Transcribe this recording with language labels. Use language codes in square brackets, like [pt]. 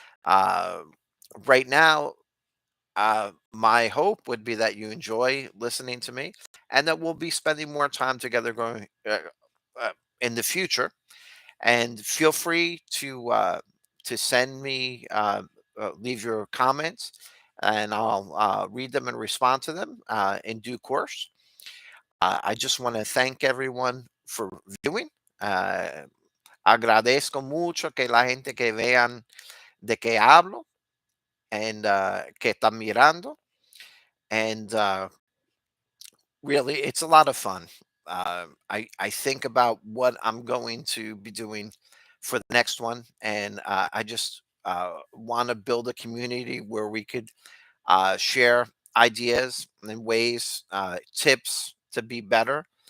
[en] Uh, right now, my hope would be that you enjoy listening to me, and that we'll be spending more time together going uh, in the future. And feel free to send me leave your comments, and I'll read them and respond to them in due course. I just want to thank everyone for viewing. [es] Uh, Agradezco mucho que la gente que vean de qué hablo and que están mirando. [en] And really, it's a lot of fun. I think about what I'm going to be doing for the next one, and I just want to build a community where we could share ideas and ways, tips to be better.